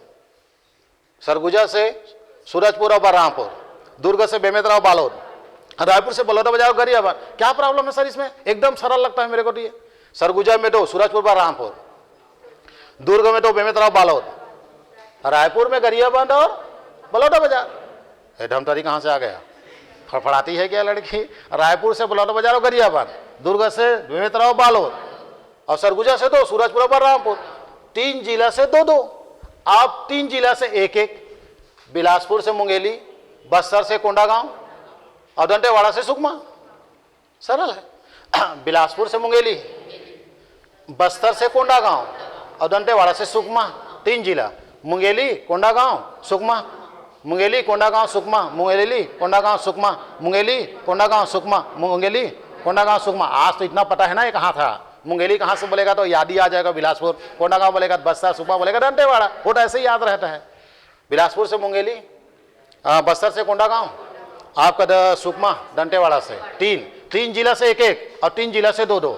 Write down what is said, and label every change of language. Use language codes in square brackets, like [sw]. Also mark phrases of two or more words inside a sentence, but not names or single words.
[hi] सरगुजा से सूरजपुर और बलरामपुर, दुर्ग से बेमेतराव बालोद, रायपुर से बलौदा बाजार और गरियाबंद। क्या प्रॉब्लम है सर इसमें? एकदम सरल लगता है मेरे को। तो ये सरगुजा में 2 सूरजपुर बलरामपुर, दुर्ग में 2 बेमेतराव बालोद, रायपुर में गरियाबंद और बलौदा बाजार। ढमटरी कहां से आ गया? फड़फड़ाती है क्या लड़की? रायपुर से बलौदा बाजार और गरियाबंद, दुर्ग से बेमेतराव बालोद, और सरगुजा से 2 सूरजपुर बलरामपुर। 3 जिला से 2-2, आप 3 जिला से 1-1, बिलासपुर से मुंगेली, बस्तर से कोंडागांव और दंतेवाड़ा से सुकमा। सरल है। बिलासपुर से मुंगेली, बस्तर से कोंडागांव और दंतेवाड़ा से सुकमा। 3 जिला, मुंगेली, कोंडागांव, सुकमा, मुंगेली, कोंडागांव, सुकमा, मुंगेली, कोंडागांव, सुकमा, मुंगेली, कोंडागांव, सुकमा, मुंगेली, कोंडागांव, सुकमा। आज तो इतना पता है ना ये कहाँ था। मुंगेली कहाँ से बोलेगा तो याद ही आ जाएगा बिलासपुर, कोंडागांव बोलेगा बस्तर, सुकमा बोलेगा दंतेवाड़ा। वो तो ऐसे ही याद रहता है। बिलासपुर से मुंगेली, बस्तर से कोंडागांव, आपका सुकमा, दंतेवाड़ा से। 3 जिला से 1-1 और 3 जिला से 2-2।